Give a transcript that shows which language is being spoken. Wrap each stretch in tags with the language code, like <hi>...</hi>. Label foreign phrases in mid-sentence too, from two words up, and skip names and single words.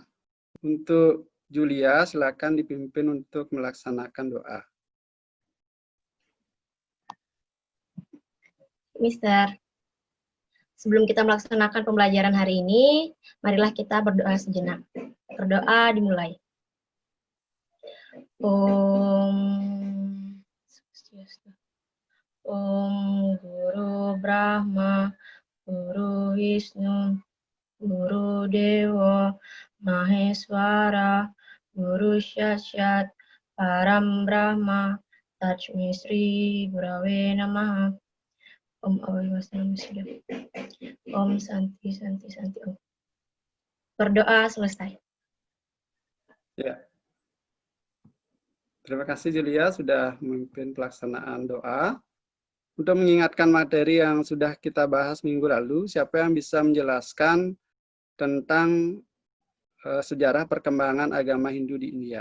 <id>Untuk Julia, silakan dipimpin untuk melaksanakan doa. Mister, sebelum kita melaksanakan pembelajaran hari ini, marilah kita berdoa sejenak. Berdoa dimulai.</id> <sa>Om Swastiastu. Om Guru Brahma, Guru Wisnu, Guru Dewa, Maheswara, Guru Sakshat, Param Brahma, Tasmai Sri Gurave Namaha. Om Awawiwasanam Siddha. Om Santi Santi Santi Om.</sa> <id>Berdoa selesai. Ya. Terima kasih Julia sudah memimpin pelaksanaan doa. Untuk mengingatkan materi yang sudah kita bahas minggu lalu, siapa yang bisa menjelaskan tentang sejarah perkembangan agama Hindu di India?</id>